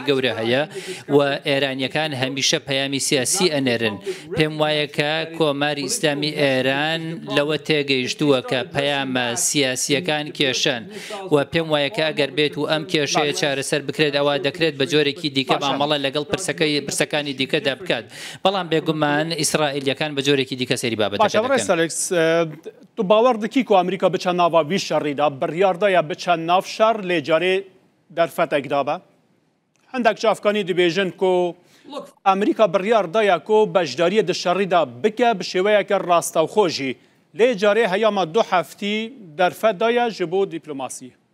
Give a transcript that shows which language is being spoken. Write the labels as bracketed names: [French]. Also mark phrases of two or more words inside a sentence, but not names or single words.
[Central Kurdish] گەورە هەیە و ئێرانیەکان هەمیشە پەیامی سیاسی ئەنێرن پێم وایە کە کۆماری ئیسلامی ئێران لەوە تێگەیشتووە کە پەیامە سیاسیەکان کێشەن و پێم وایە کە ئەگەر بێت و ئەم کێشەیە چارەسەر بکرێت ئەوە دەکرێت بە جۆرێکی دیکە مامەڵە لەگەڵ پرسەکانی دیکەدا بکات بەڵام بێگومان ئیسرائیلیەکان بە جۆرێکی دیکە سەیری بابەتەکە دەکەن. [Kurdish] تو باور دکی کو ئەمریکا بچە ناوا وی شەڕیدا بڕیاردایە بچە ناو شەڕ لێجارێ دەرفەتێک دابە هەندێک جافکانی دەبێژن کو ئەمریکا بڕیاردایە کو بەشداریە دشەڕیدا بکە بە شێوەیەکە ڕاستەوخۆژی لێ جارێ هەیەمە 2 هەفتی دەرفەتدایە ji بۆ دیپلۆماسی